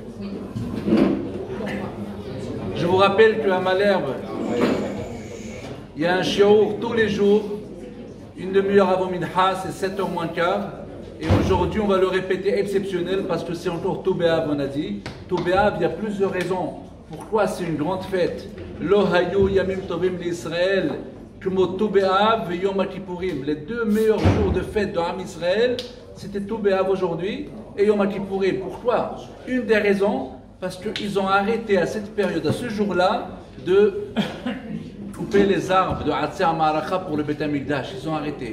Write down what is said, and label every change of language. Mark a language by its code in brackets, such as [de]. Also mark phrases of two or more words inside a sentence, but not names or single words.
[fr] Je vous rappelle qu'à Malherbe, il y a un shiur tous les jours, une demi-heure avant Minha, c'est 7h moins quart. Et aujourd'hui, on va le répéter exceptionnel parce que c'est encore Tou B'Av, on a dit. Tou B'Av, il y a plusieurs raisons. Pourquoi c'est une grande fête? [he] לא היו ימים טובים לישראל כמו ט"ו באב ויום הכיפורים. [fr] Les deux meilleurs jours de fête de [he] עם ישראל, [fr] c'était Tou B'Av aujourd'hui et Yom HaKippurim. Pourquoi? Une des raisons, parce qu'ils ont arrêté à cette période, à ce jour-là, de couper les arbres de [he] עצי מערכה [fr] pour le [he] בית המקדש. [fr] Ils ont arrêté.